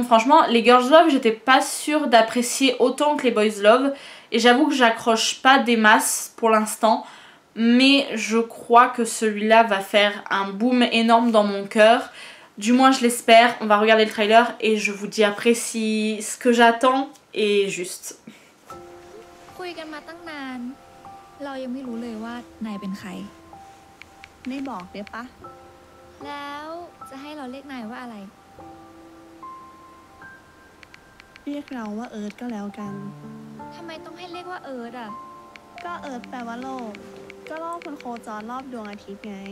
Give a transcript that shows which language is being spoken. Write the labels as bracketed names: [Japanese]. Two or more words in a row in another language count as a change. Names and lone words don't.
[French] Franchement, les Girls Love, j'étais pas sûre d'apprécier autant que les Boys Love. Et j'avoue que j'accroche pas des masses pour l'instant. Mais je crois que celui-là va faire un boom énorme dans mon cœur. Du moins, je l'espère. On va regarder le trailer et je vous dis après si ce que j'attends est juste. [Thai] แล้วจะให้เราเรียกนายว่าอะไรเรียกเราว่าเอิร์ธก็แล้วกันทำไมต้องให้เรียกว่าเอิร์ธอ่ะก็เอิร์ธแปลว่าโลกก็โลกมันโคจรรอบดวงอาทิตย์ไง